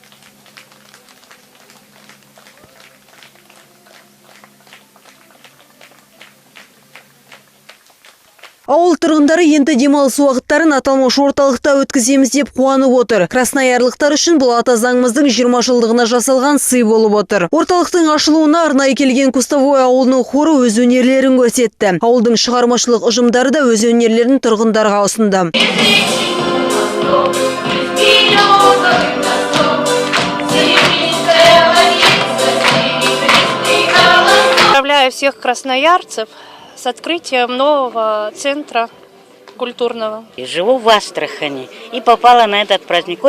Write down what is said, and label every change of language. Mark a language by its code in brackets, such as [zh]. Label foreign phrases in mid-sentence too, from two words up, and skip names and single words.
[kk] Ауыл тұрғындары енді демалыс уақыттарын аталмыш орталықта өткіземіз деп қуанып отыр. Красноярлықтар үшін бұл ата заңымыздың 20 жылдығына жасалған сый болып отыр. Орталықтың ашылуына арнайы келген Кустовой ауылының хоры өз өнерлерін көрсетті. Ауылдың шығармашылық ұжымдары да өз өнерлерін тұрғындарға ұсынды. [ru] Поздравляю всех красноярцев с открытием нового центра культурного. Живу в Астрахани и попала на этот праздник.